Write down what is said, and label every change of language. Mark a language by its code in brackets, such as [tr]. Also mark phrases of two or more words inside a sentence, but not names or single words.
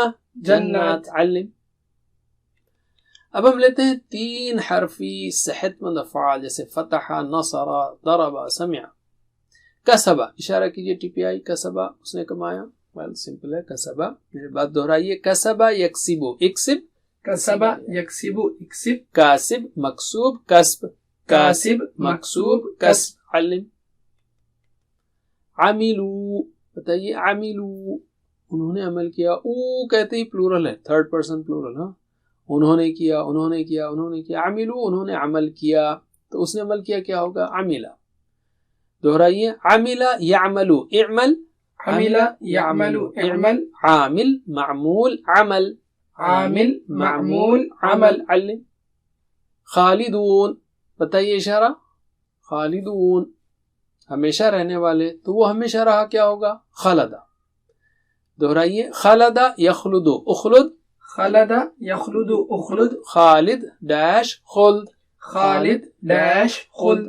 [ar] جنات. علم. [ur] اب ہم لیتے ہیں 3 حرفی صحت مند افعال جیسے فتح, نصر, ضرب, سمع. کسبہ, اشارہ کیجئے ٹی پی آئی. کسبہ اس نے کمایا. [en] well simple [ur] ہے کسبہ. میرے بات دہرائیے. [ar] کسبہ یکسبو, اکسب کسب یکسب اکسب, کاسب مکسوب کسب, کاسب مکسوب کسب. علم. عملو, [ur] بتائیے عملو, انہوں نے عمل کیا. او کہتے ہی پلورل ہے, [en] 3rd person plural. [ur] ہاں, انہوں نے کیا, انہوں نے کیا, انہوں نے کیا. عملو انہوں نے عمل کیا, تو اس نے عمل کیا کیا ہوگا؟ [ar] عملہ. دہرائیے. عملہ یعملو, اعمل عمل یعمل اعمل, عامل معمول عمل, عامل معمول عمل. علم. خالدون, [ur] بتائیے اشارہ. خالدون ہمیشہ رہنے والے, تو وہ ہمیشہ رہا کیا ہوگا؟ [ar] خلدہ. دہرائیے. خلدہ یخلد, اخلد خلد یخلد اخلد, خالد ڈیش خلد, خالد ڈیش خلد.